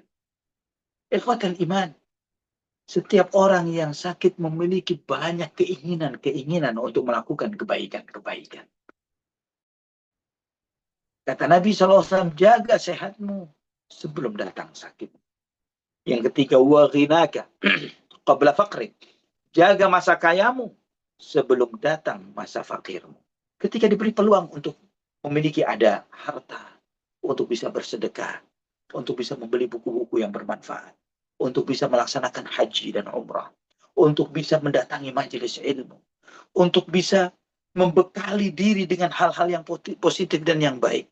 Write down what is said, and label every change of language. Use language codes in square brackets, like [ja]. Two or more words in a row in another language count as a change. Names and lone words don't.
[ar] إخوة الإيمان. [id] Setiap orang yang sakit memiliki banyak keinginan untuk melakukan kebaikan-kebaikan. Kata Nabi SAW, jaga sehatmu sebelum datang sakit. Yang ketiga, [ar] وغناك قبل فقرك. [id] Jaga masa kayamu sebelum datang masa fakirmu. Ketika diberi peluang untuk memiliki ada harta, untuk bisa bersedekah, untuk bisa membeli buku-buku yang bermanfaat, untuk bisa melaksanakan haji dan umrah, untuk bisa mendatangi majelis ilmu, untuk bisa membekali diri dengan hal-hal yang positif dan yang baik.